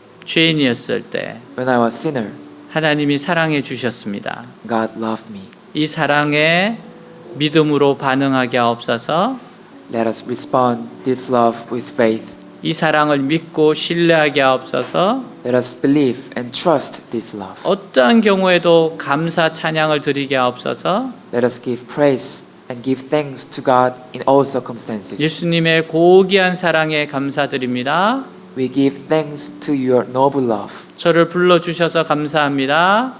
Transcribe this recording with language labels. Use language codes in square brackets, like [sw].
[ko] 죄인이었을 때 [en] when I was sinner, [ko] 하나님이 사랑해 주셨습니다. [en] God loved me. [ko] 이 사랑에 믿음으로 반응하게 하옵소서. [en] Let us respond this love with faith. [ko] 이 사랑을 믿고 신뢰하게 하옵소서. [en] Let us believe and trust this love. [ko] 어떠한 경우에도 감사 찬양을 드리게 하옵소서. [en] Let us give praise and give thanks to God in all circumstances. [ko] 예수님의 고귀한 사랑에 감사드립니다. [en] We give thanks to your noble love. [ko] 저를 불러주셔서 감사합니다.